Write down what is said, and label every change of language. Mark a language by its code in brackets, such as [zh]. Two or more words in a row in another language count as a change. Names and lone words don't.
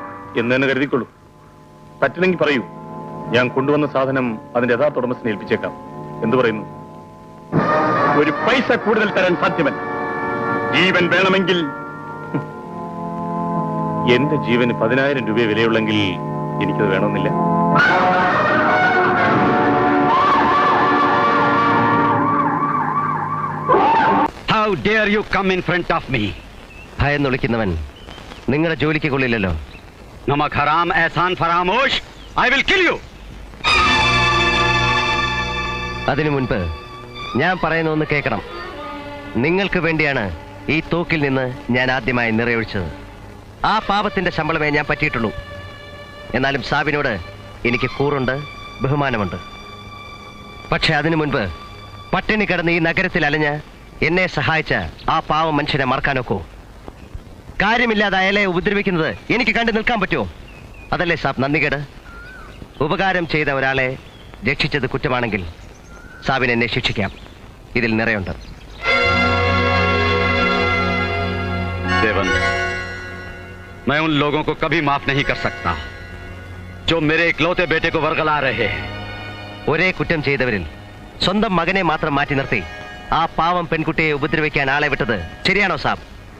[ml] എന്ന് തന്നെ കരുതിക്കൊള്ളൂ. പറ്റില്ലെങ്കിൽ പറയൂ. ഞാൻ കൊണ്ടുവന്ന സാധനം അതിന്റെ യഥാർത്ഥ ഉടമസ്ഥനെ ഏൽപ്പിച്ചേക്കാം. എന്തു പറയുന്നു? 1 പൈസ കൂടുതൽ തരാൻ സാധ്യമല്ല. ജീവൻ വേണമെങ്കിൽ എന്റെ ജീവന് 10,000 രൂപ വിലയുള്ളെങ്കിൽ എനിക്കത് വേണമെന്നില്ല. [en] How dare you come in front of me? [ml] ഭയന്ന് വിളിക്കുന്നവൻ നിങ്ങളുടെ ജോലിക്ക് കൊള്ളില്ലല്ലോ. [hi] नमक हराम एहसान फ़रामोश. [en] I will kill you. [ml] അതിനു മുൻപ് ഞാൻ പറയുന്ന ഒന്ന് കേൾക്കണം. നിങ്ങൾക്ക് വേണ്ടിയാണ് ഈ തോക്കിൽ നിന്ന് ഞാൻ ആദ്യമായി നിറയൊഴിച്ചത്. ആ പാപത്തിന്റെ ശമ്പളമേ ഞാൻ പറ്റിയിട്ടുള്ളൂ. എന്നാലും സാബിനോട് എനിക്ക് കൂറുണ്ട്, ബഹുമാനമുണ്ട്. പക്ഷെ അതിനു മുൻപ് പട്ടിണി കിടന്ന് ഈ നഗരത്തിൽ അലഞ്ഞ് എന്നെ സഹായിച്ച ആ പാവം മനുഷ്യനെ മറക്കാനൊക്കോ? കാര്യമില്ലാതെ അയാളെ ഉപദ്രവിക്കുന്നത് എനിക്ക് കണ്ടു നിൽക്കാൻ പറ്റുമോ? അതല്ലേ സാബ് നന്ദികേട്? ഉപകാരം ചെയ്ത ഒരാളെ രക്ഷിച്ചത് കുറ്റമാണെങ്കിൽ സാബിനെ എന്നെ ശിക്ഷിക്കാം. ഇതിൽ നിറയുണ്ട്. [hi] देवन, मैं उन लोगों को कभी माफ नहीं कर सकता जो मेरे इकलौते बेटे को वर्गला रहे हैं. [ml] ഒരേ കുറ്റം ചെയ്തവരിൽ സ്വന്തം മകനെ മാത്രം മാറ്റി നിർത്തി ആ പാവം പെൺകുട്ടിയെ ഉപദ്രവിക്കാൻ ആളെ വിട്ടത് ശരിയാണോ സാബ്?